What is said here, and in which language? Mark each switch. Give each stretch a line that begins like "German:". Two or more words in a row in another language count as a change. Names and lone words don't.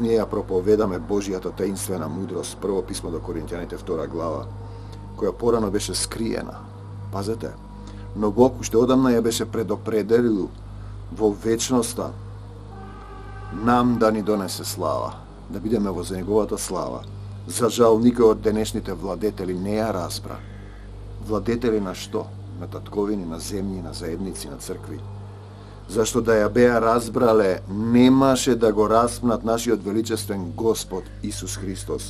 Macedonian: Није ја проповедаме Божијата тајинствена мудрост, прво писмо до Коринтјаните, 2. глава, која порано беше скријена. Пазете, но Бог уште одамна је беше предопределил во вечноста нам да ни донесе слава, да бидеме во за његовата слава. За жал, никој од денешните владетели не ја разбра. Владетели на што? На татковини, на земји, на заедници, на цркви. Зашто да ја беа разбрале, немаше да го распнат нашиот величествен Господ Исус Христос.